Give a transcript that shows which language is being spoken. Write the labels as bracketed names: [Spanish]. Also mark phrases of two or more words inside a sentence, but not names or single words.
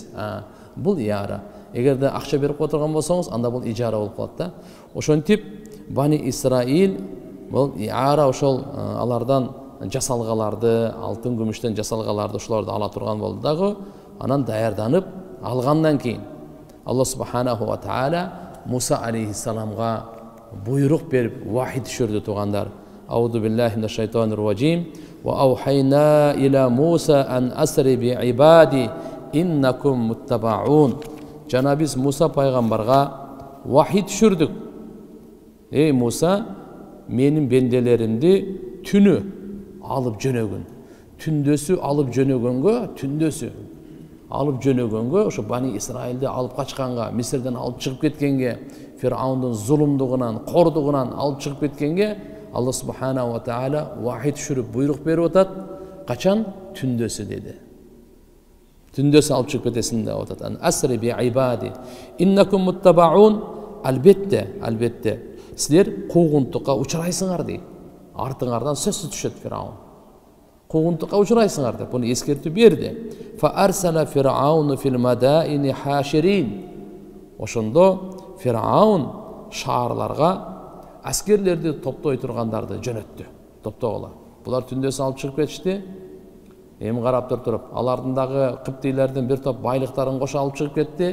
[Kyrgyz] Бул иара. Эгерде акча берип отурган болсоңуз, анда бул ижара болуп калат да. Ошентип Бани Исраил бул иара ошол алардан жасалгаларды, алтын күмүштөн жасалгаларды ошолорду ала турган болду дагы. Анан даярданып алгандан кийин [Arabic] الله سبحانه وتعالى [Kyrgyz] Муса алейхиссаламга буйрук берип вахи түшүрдү тугандар. [Arabic] أعوذ بالله من الشيطان الرجيم وأوحينا إلى موسى أن أسر بعبادي إنكم متبعون. [Kyrgyz] Жана биз Муса пайгамбарга вахи түшүрдүк. Эй Муса, менин бенделеримди түнү алып жөнөгүн. Түндөсү алып жөнөгөнгө, ошо Бани Исраилди алып качканга, Мисирден алып чыгып кеткенге, Фираундун зулумдугунан, кордугунан алып чыгып кеткенге [Arabic] الله سبحانه وتعالى [Kyrgyz] вахи түшүрүп буйрук берип атат. Качан? Түндөсү деди. Түндөсү алып чыгып кетесиң деп атат. [Arabic] أن أسر بعبادي إنكم متبعون. [Kyrgyz] Албетте силер куугунтукка учурайсыңар дейт. Артыңардан сөзсүз түшөт Фираун. Куугунтукка учурайсыңар деп буну эскертүү берди. [Arabic] فأرسل فرعون في المدائن حاشرين. [Kyrgyz] Ошондо Фираун шаарларга аскерлерди топтой тургандарды жөнөттү. Топтогула. Булар түндөсү алып чыгып кетишти. Эми карап туруп, алардын дагы Кыптилердин бир топ байлыктарын кошо алып чыгып кетти.